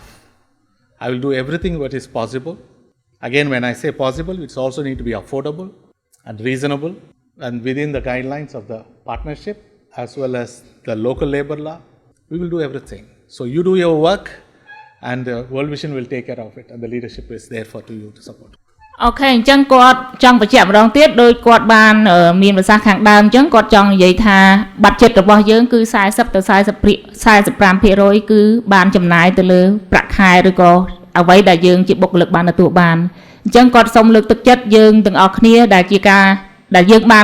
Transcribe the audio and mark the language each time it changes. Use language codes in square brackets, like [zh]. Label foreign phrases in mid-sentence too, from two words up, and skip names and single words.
[en] I will do everything what is possible. Again, when I say possible, it's also need to be affordable and reasonable and within the guidelines of the partnership as well as the local labor law. We will do everything. So you do your work and World Vision will take care of it and the leadership is there for you to support. [km] អូខេអញ្ចឹងគាត់ចង់បញ្ជាក់ម្ដងទៀតដោយគាត់បានមានប្រសាសន៍ខាងដើមអញ្ចឹងគាត់ចង់និយាយថាបាត់ចិត្តរបស់យើងគឺ40ទៅ45% គឺបានចំណាយទៅលើប្រាក់ខែឬក៏អ្វីដែលយើងជាបុគ្គលិកបានទទួលបានអញ្ចឹងគាត់សូមលើកទឹកចិត្តយើងទាំងអស់គ្នាដែលជាការដែលយើងបាន